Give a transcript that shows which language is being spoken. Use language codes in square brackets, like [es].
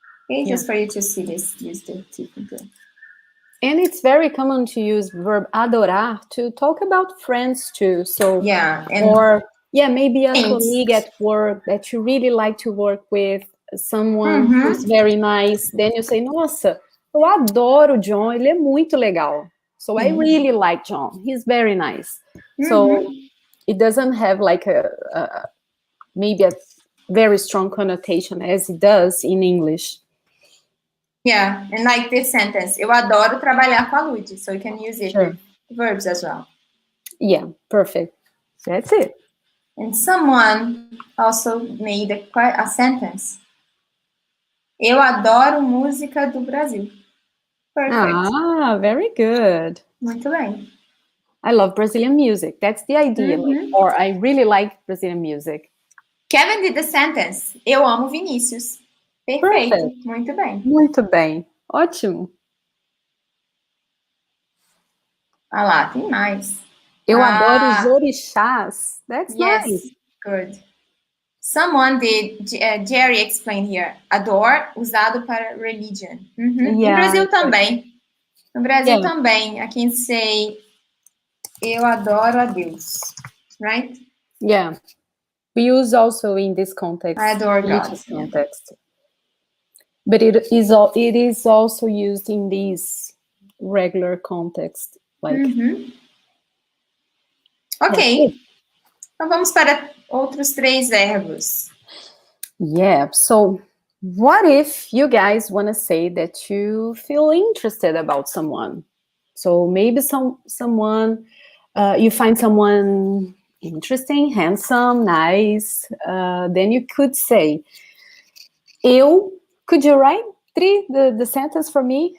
[en] Okay, just for you to see this, use the different. And it's very common to use verb adorar to talk about friends too. So maybe a colleague at work that you really like to work with, someone who's very nice. Then you say, [pt] nossa, eu adoro o John, ele é muito legal. [en] So I really like John. He's very nice. So it doesn't have like maybe a very strong connotation as it does in English. Yeah, and like this sentence, [pt] eu adoro trabalhar com a Lud, [en] so you can use it with verbs as well. Yeah, perfect. That's it. And someone also made a sentence. [pt] Eu adoro música do Brasil. [en] Perfect. Ah, very good. [pt] Muito bem. [en] I love Brazilian music. That's the idea. Or I really like Brazilian music. Kevin did the sentence. [pt] Eu amo Vinícius. Perfeito. [en] Perfect. [pt] Muito bem. Muito bem. Ótimo. Ah lá, tem mais. Eu adoro os orixás. [en] That's nice. Good. Someone did, Jerry explained here. [pt] Adore, usado para religion. No Brasil também. No Brasil também. [en] I can say, [pt] eu adoro a Deus. [en] Right? Yeah. We use also in this context. I adore God. Context. But it is also used in this regular context. Like. Ok. [pt] Então vamos para outros 3 verbos. [en] Yeah. So what if you guys want to say that you feel interested about someone? So maybe someone, you find someone interesting, handsome, nice. Then you could say, could you write the sentence for me?